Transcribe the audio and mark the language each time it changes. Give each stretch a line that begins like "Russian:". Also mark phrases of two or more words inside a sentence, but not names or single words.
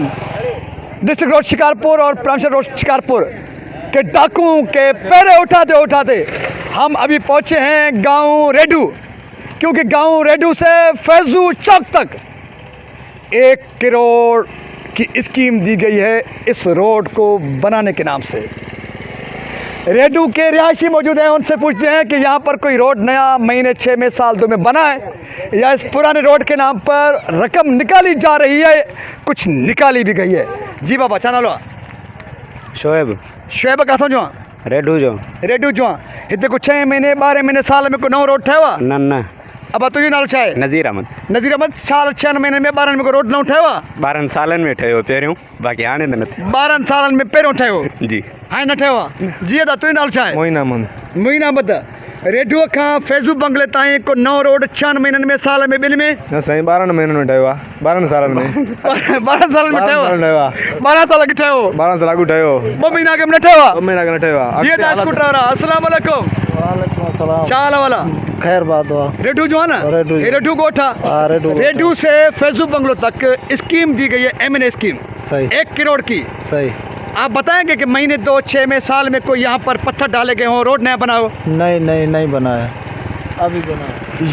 Urdu: ڈسٹرکٹ روڈ شکارپور اور پرانشر روڈ شکارپور کے ڈاکوؤں کے پیرے اٹھاتے اٹھاتے ہم ابھی پہنچے ہیں گاؤں ریڈو، کیونکہ گاؤں ریڈو سے فیضو چوک تک 1 کروڑ کی اسکیم دی گئی ہے اس روڈ کو بنانے کے نام سے. ریڈو کے رہائشی موجود ہیں، ان سے پوچھتے ہیں کہ یہاں پر کوئی روڈ نیا مہینے 6 میں سال 2 میں بنا ہے یا اس پرانے روڈ کے نام پر رقم نکالی جا رہی ہے، کچھ نکالی بھی گئی ہے.
Sindhi: जी बाबा छा नालो? शोएब। शोएब किथां जो? रेडू जो। रेडू जो हिते को 6 महीने 12 महीने साल में को नओं रोड ठहियो आहे? न अब तुंहिंजो नालो छा आहे? नज़ीर अहमद। नज़ीर अहमद। साल 6 महीने में 12 में को रोड नओं ठहियो आहे? 12 सालन में ठहियो पहिरियों, बाक़ी हाणे त न थियो। 12 सालन में पहिरियों ठहियो जी, हाणे न ठहियो आहे। जी दादा तुंहिंजो नालो छा आहे? मोइन अहमद। मोइन अहमद। रेडूअ खां फैज़ू बंगले ताईं को नओं रोड 6 महीननि में साल में ॿिनि में? न साईं 12 महीननि में ठहियो आहे। 12 सालनि में 12 सालनि में ठहियो आहे। 12 साल अॻु ठहियो? 12 साल अॻु ठहियो। 2 महीना अॻु में न ठहियो आहे? 2 महीना अॻु न ठहियो आहे। जी दादा स्कूटर वारा
Arabic: السلام علیکم. وعلیکم السلام.
Sindhi: छा हाल वाला?
Urdu: خیر بات ہوا.
Sindhi: रेडू जो है ना? रेडू। ये रेडू गोठा। रेडू।
Urdu: ریڈو سے فیضو بنگلو تک اسکیم دی گئی ہے، M&A اسکیم صحیح. 1 کروڑ کی. صحیح. آپ بتائیں گے کہ مہینے 2 6 میں سال میں کوئی یہاں پر پتھر ڈالے گئے ہوں، روڈ نیا بنا ہو? نہیں بنا ہے، ابھی بنا ہے.